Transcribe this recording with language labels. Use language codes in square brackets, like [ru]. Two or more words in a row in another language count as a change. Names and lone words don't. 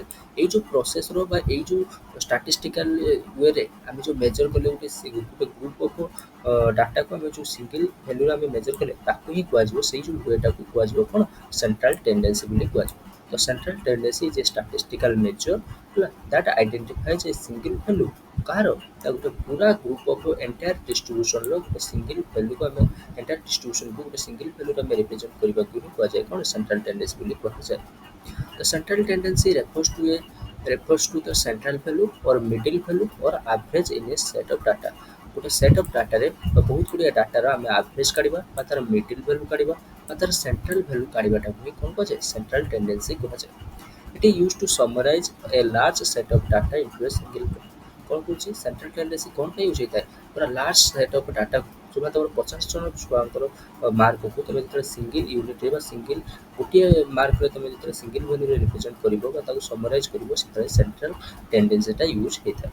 [or] ଏଇ ଯେଉଁ ପ୍ରୋସେସ୍ର ବା ଏଇ ଯେଉଁ [en] statistical wayରେ [or] ଆମେ ଯେଉଁ ମେଜର୍ କଲେ ଗୋଟେ [en] group of dataକୁ [or] ଆମେ ଯେଉଁ [en] single valueରେ [or] ଆମେ ମେଜର୍ କଲେ ତାକୁ ହିଁ କୁହାଯିବ, ସେଇ ଯେଉଁ ୱେଟାକୁ କୁହାଯିବ କ'ଣ [en] central tendency [or] ବୋଲି କୁହାଯିବ। ତ [en] central tendency is a statistical measure [or] ହେଲା [en] that identifies a single value [or] କାହାର ନା ଗୋଟେ ପୁରା [en] group of entire distributionର [or] ଗୋଟେ [en] single valueକୁ [or] ଆମେ [en] entire distributionକୁ [or] ଗୋଟେ [en] single valueରେ [or] ଆମେ ରିପ୍ରେଜେଣ୍ଟ କରିବାକୁ ହିଁ କୁହାଯାଏ କ'ଣ [en] central tendency [or] ବୋଲି କୁହାଯାଏ। [en] The central tendency refers to the central value or middle value or average in a set of data। [or] ଗୋଟେ [en] set of dataରେ [or] ବା ବହୁତ ଗୁଡ଼ିଏ ଡାଟାର ଆମେ ଆଭରେଜ କାଢ଼ିବା ବା ତାର [en] middle value [or] କାଢ଼ିବା ବା ତାର [en] central value [or] କାଢ଼ିବାଟାକୁ ହିଁ କ'ଣ କୁହାଯାଏ [en] central tendency [or] କୁହାଯାଏ। [en] It is used to summarize a large set of data into a single point। [or] କ'ଣ କହୁଛି [en] central tendency [or] କ'ଣ ପାଇଁ ୟୁଜ୍ ହେଇଥାଏ ପୁରା [en] large set of data [or] ଯେଉଁଟା ତମର 50 ଜଣ ଛୁଆଙ୍କର ମାର୍କକୁ ତମେ ଯେତେବେଳେ [en] single unitରେ [or] ବା ସିଙ୍ଗିଲ୍ ଗୋଟିଏ ମାର୍କରେ ତମେ ଯେତେବେଳେ [en] single valueରେ [or] ରିପ୍ରେଜେଣ୍ଟ କରିବ ବା ତାକୁ ସମରାଇଜ୍ କରିବ ସେତେବେଳେ [en] central tendencyଟା [or] ୟୁଜ୍ ହେଇଥାଏ।